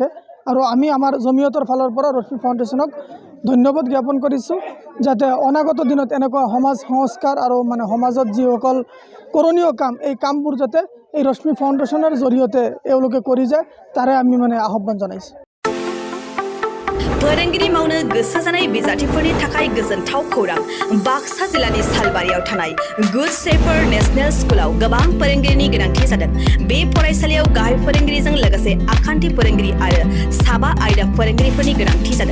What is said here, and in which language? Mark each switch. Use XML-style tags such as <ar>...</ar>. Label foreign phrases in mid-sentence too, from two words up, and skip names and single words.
<as>আৰু আমি আমাৰ জমিয়তৰ ফালৰ পৰা ৰশ্মি ফাউণ্ডেশ্যনক ধন্যবাদ জ্ঞাপন কৰিছোঁ যাতে অনাগত দিনত এনেকুৱা সমাজ সংস্কাৰ আৰু সমাজত যিসকল কৰণীয় কাম এই কামবোৰ যাতে এই ৰশ্মি ফাউণ্ডেশ্যনৰ জৰিয়তে এওঁলোকে কৰি যায় তাৰে আমি আহ্বান জনাইছোঁ।</as> <brx>फोरोंगिरि मावनो गोसो जानाय बिजाथिफोरनि थाखाय गोजोनथाव खौरां। बाक्सा जिल्लानि सालबारियाव थानाय गुड शेफार्ड नेशनेल स्कुलाव गोबां फोरोंगिरिनि गोनांथि जादों। बे फरायसालियाव गाहाय फोरोंगिरिजों लोगोसे आखान्थि फोरोंगिरि आरो साबा आयदा फोरोंगिरिफोरनि गोनांथि जादों।</brx>